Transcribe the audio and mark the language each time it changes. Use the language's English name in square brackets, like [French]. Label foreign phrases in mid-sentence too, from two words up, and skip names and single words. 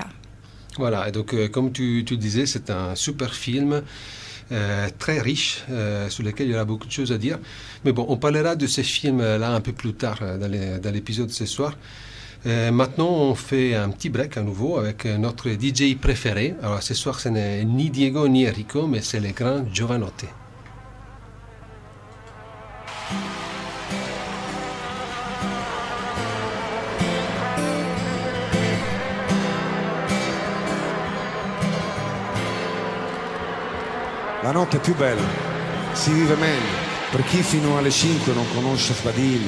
[French] Voilà, et donc comme tu disais, c'est un super film très riche sur lequel il y aura beaucoup de choses à dire. Mais bon, on parlera de ces films-là un peu plus tard dans l'épisode de ce soir. Maintenant, on fait un petit break à nouveau avec notre DJ préféré. Alors ce soir, ce n'est ni Diego ni Enrico, mais c'est le grand Giovanotti. [Italian] La notte è più bella, si vive meglio, per chi fino alle 5 non conosce Sbadiglio.